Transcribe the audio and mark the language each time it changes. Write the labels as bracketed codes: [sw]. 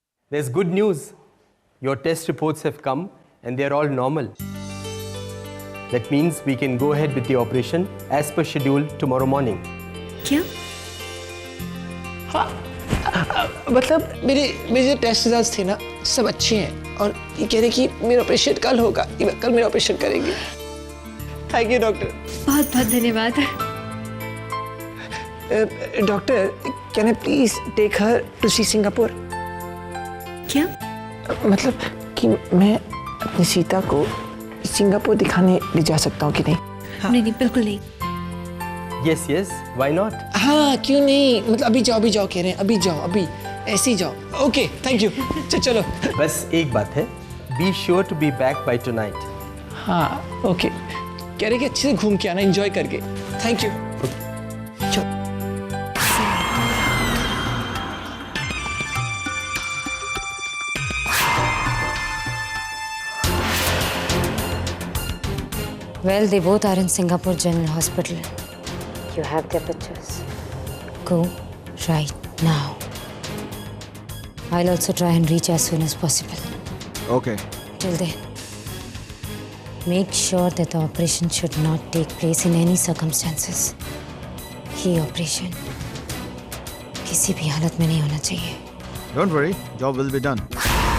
[en] There's good news. Your test reports have come and they're all normal. That means we can go ahead with the operation as per schedule tomorrow morning. [hi] क्या? हाँ, मतलब मेरे जो test results थे ना सब अच्छे हैं और ये कह रहे कि मेरा ऑपरेशन कल होगा, कल मेरा ऑपरेशन करेंगे। [en] Thank you doctor. [hi] बहुत बहुत धन्यवाद। [en] Doctor, can I please take her to see Singapore? [hi] क्या? मतलब कि मैं अपनी सीता को सिंगापुर दिखाने ले जा सकता हूँ कि नहीं? हाँ। नहीं बिल्कुल नहीं। [en] Yes, yes, why not? [hi] हाँ क्यों नहीं, मतलब अभी जाओ कह रहे हैं, अभी जाओ, अभी ऐसे ही जाओ। [en] Okay thank you. चलो [hi] बस एक बात है, [en] be sure to be back by tonight. [hi] हाँ ओके, कह रहे कि अच्छे से घूम के आना, एंजॉय करके। [en] Thank you. Well, they both are in Singapore General Hospital. You have their pictures. Go right now. I'll also try and reach as soon as possible. Okay. Till then, make sure that the operation should not take place in any circumstances. [hi] ये operation किसी भी हालत में नहीं होना चाहिए. [en] Don't worry, job will be done.